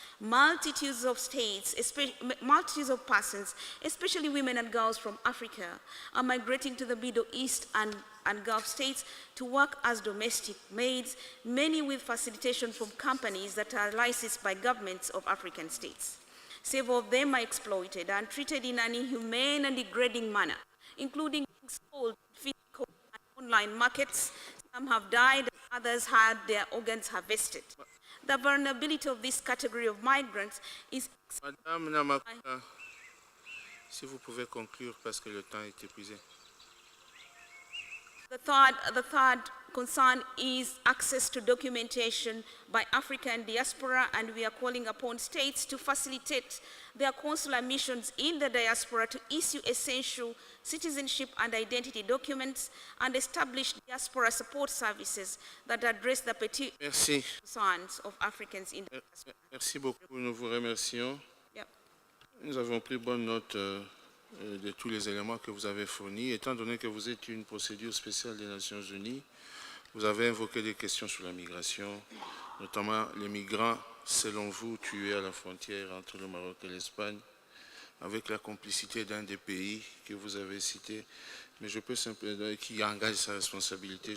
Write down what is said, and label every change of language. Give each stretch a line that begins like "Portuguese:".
English: Multitudes of persons, especially women and girls from Africa, are migrating to the Middle East and Gulf states to work as domestic maids, many with facilitation from companies that are licensed by governments of African states. Several of them are exploited and treated in an inhumane and degrading manner, including being sold in physical and online markets. Some have died, others had their organs harvested. The vulnerability of this category of migrants is...
French: Madame Namakula, si vous pouvez conclure parce que le temps est épuisé.
English: The third concern is access to documentation by African diaspora, and we are calling upon states to facilitate their consular missions in the diaspora to issue essential citizenship and identity documents and establish diaspora support services that address the particular concerns of Africans in the diaspora.
French: Merci beaucoup, nous vous remercions.
English: Yep.
French: Nous avons pris bonne note de tous les éléments que vous avez fournis. Étant donné que vous êtes une procédure spéciale des Nations Unies, vous avez invoqué des questions sur la migration, notamment les migrants, selon vous, tués à la frontière entre le Maroc et l'Espagne, avec la complicité d'un des pays que vous avez cité, mais je peux simplement, qui engage sa responsabilité.